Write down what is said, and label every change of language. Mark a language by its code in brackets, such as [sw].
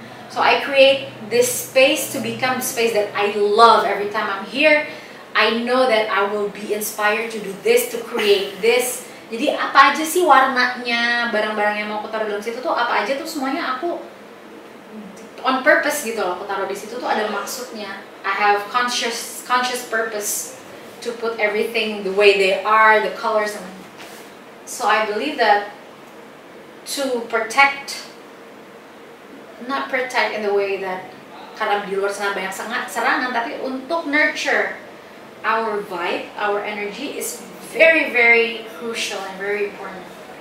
[en] So I create this space to become the space that I love every time I'm here. I know that I will be inspired to do this, to create this. [id] Jadi apa aja sih warnanya, barang-barang yang mau aku taruh dalam situ tuh apa aja tuh semuanya aku [en] on purpose [id] gitu loh, aku taruh di situ tuh ada maksudnya. [en] I have conscious purpose to put everything the way they are, the colors, and so I believe that to protect, not protect in the way that [id] karena di luar sana banyak serangan, tapi untuk [en] nurture our vibe, our energy is very very crucial and very important.